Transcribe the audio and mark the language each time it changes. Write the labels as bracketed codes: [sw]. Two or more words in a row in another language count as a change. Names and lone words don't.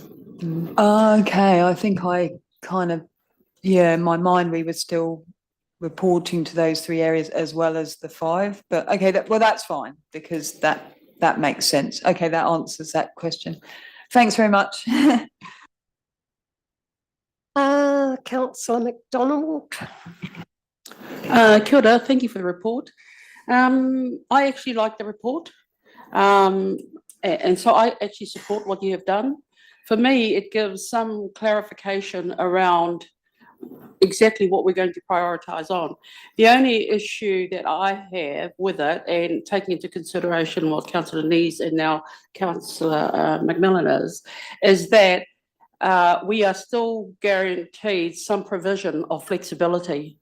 [en] Okay, I think I kind of, in my mind, we were still reporting to those 3 areas as well as the 5, but okay, that's fine because that makes sense. Okay, that answers that question. Thanks very much. Councillor McDonald. [mi] Kia ora, [en] thank you for the report. I actually like the report. And so I actually support what you have done. For me, it gives some clarification around exactly what we're going to prioritise on. The only issue that I have with it, and taking into consideration what Councillor Nees and now Councillor McMillan is that we are still guaranteed some provision of flexibility.